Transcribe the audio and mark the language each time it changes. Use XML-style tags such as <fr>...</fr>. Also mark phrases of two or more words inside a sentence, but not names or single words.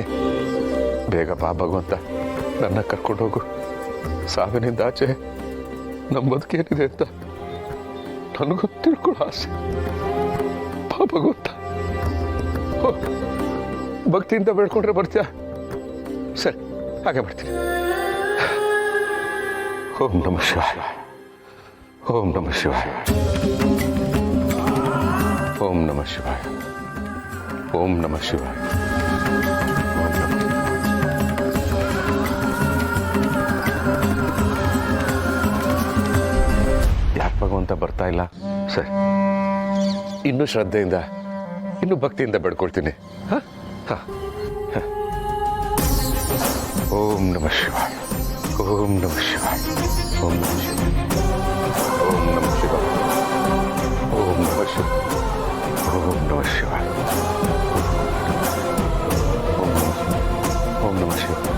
<kn>ಬೇಗ ಬಾ ಭಗವಂತ, ನನ್ನ ಕರ್ಕೊಂಡು ಹೋಗು. ಸಾವಿನಿಂದ ಆಚೆ ನಮ್ಮ ಬದುಕೇನಿದೆ ಅಂತ ನನಗೂ ತಿಳ್ಕೊಳ್ಳೋ ಆಸೆ. ಬಾ ಭಗವಂತ. ಭಕ್ತಿಯಿಂದ ಬೇಡ್ಕೊಂಡ್ರೆ ಬರ್ತೀಯ? ಸರಿ, ಹಾಗೆ ಬರ್ತೀನಿ.</kn> <sa>ಓಂ ನಮಃ ಶಿವಾಯ, ಓಂ ನಮಃ ಶಿವಾಯ, ಓಂ ನಮಃ ಶಿವಾಯ, ಓಂ ನಮಃ ಶಿವಾಯ.</sa> <kn>ಯಾಕೆ ಭಗವಂತ ಬರ್ತಾ ಇಲ್ಲ? ಸರಿ, ಇನ್ನೂ ಶ್ರದ್ಧೆಯಿಂದ, ಇನ್ನೂ ಭಕ್ತಿಯಿಂದ ಬೇಡ್ಕೊಳ್ತೀನಿ. ಹಾಂ ಹಾಂ.</kn> <sa>ಓಂ ನಮಃ ಶಿವಾಯ, ಓಂ ನಮಃ ಶಿವಾಯ, ಓಂ ನಮಃ ಶಿವಾಯ, ಓಂ ನಮಃ ಶಿವಾಯ, ಓಂ ನಮಃ ಶಿವಾಯ, ಓಂ ನಮಃ ಶಿವಾಯ, ಓಂ ನಮಃ ಶಿವಾಯ.</sa>